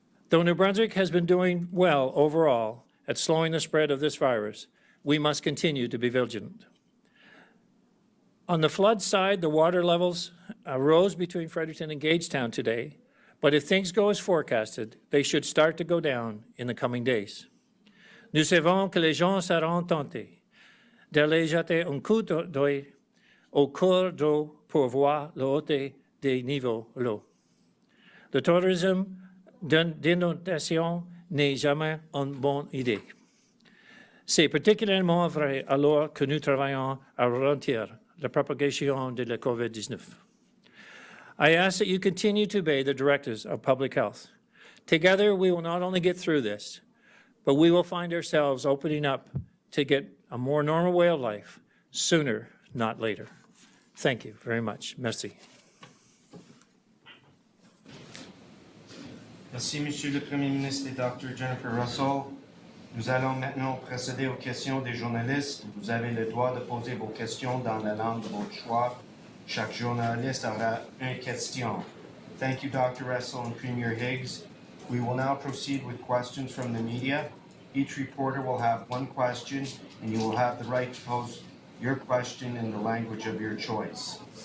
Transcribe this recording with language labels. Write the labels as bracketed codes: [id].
[en] Though New Brunswick has been doing well overall at slowing the spread of this virus, we must continue to be vigilant. On the flood side, the water levels rose between Fredericton and Gagetown today, but if things go as forecasted, they should start to go down in the coming days. [fr] Nous savons que les gens seront tentés d'aller jeter un coup d'œil au cours d'eau pour voir la hauteur des niveaux l'eau. Le tourisme d'inondation n'est jamais une bonne idée. C'est particulièrement vrai alors que nous travaillons à ralentir la propagation de la COVID-19. [en] I ask that you continue to obey the directives of public health. Together, we will not only get through this, but we will find ourselves opening up to get a more normal way of life sooner, not later. Thank you very much. Merci. [fr] Merci, Monsieur le Premier ministre et Dr. Jennifer Russell. Nous allons maintenant procéder aux questions des journalistes. Vous avez le droit de poser vos questions dans la langue de votre choix. Chaque journaliste aura une question. [en] Thank you, Dr. Russell and Premier Higgs. We will now proceed with questions from the media. Each reporter will have one question, and you will have the right to pose your question in the language of your choice.